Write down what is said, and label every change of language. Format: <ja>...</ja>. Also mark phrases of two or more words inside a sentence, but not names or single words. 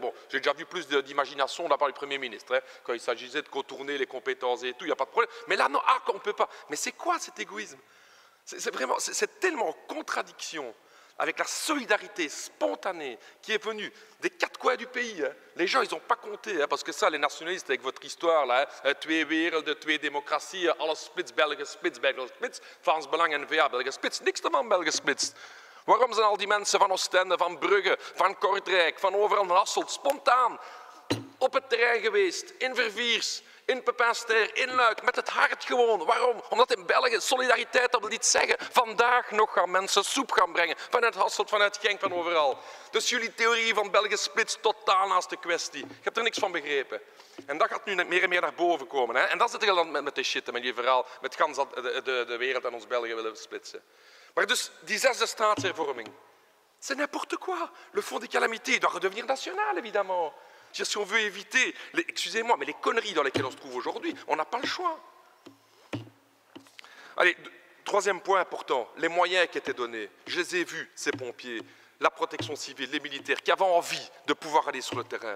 <fr>Bon, j'ai déjà vu plus d'imagination de la part du Premier ministre, hein, quand il s'agissait de contourner les compétences et tout, il n'y a pas de problème. Mais là, non, on ne peut pas. Mais c'est quoi cet égoïsme? C'est tellement en contradiction avec la solidarité spontanée qui est venue des 4 coins du pays. Hein. Les gens, ils n'ont pas compté, hein, parce que ça, les nationalistes, avec votre histoire, là, hein,</fr> <nl>twee werelden, twee democratieën, alles splits, België splits, België splits, Vlaams Belang en N-VA, België splits, niks ervan België splits. Waarom zijn al die mensen van Oostende, van Brugge, van Kortrijk, van overal van Hasselt, spontaan op het terrein geweest, in Verviers, in Pepinster, in Luik, met het hart gewoon. Waarom? Omdat in België solidariteit, dat wil niet zeggen. Vandaag nog gaan mensen soep gaan brengen. Vanuit Hasselt, vanuit Genk, van overal. Dus jullie theorie van België splits totaal naast de kwestie. Ik heb er niks van begrepen. En dat gaat nu meer en meer naar boven komen. Hè? En dat zit er dan met de shit, met die verhaal, met gans de wereld en ons België willen splitsen. Maar dus die 6e staatshervorming,</nl> <fr>c'est n'importe quoi. Le fonds des calamités doit redevenir national, évidemment. Si on veut éviter, excusez-moi, mais les conneries dans lesquelles on se trouve aujourd'hui, on n'a pas le choix. Allez, 3e point important, les moyens qui étaient donnés. Je les ai vus, ces pompiers, la protection civile, les militaires, qui avaient envie de pouvoir aller sur le terrain.</fr>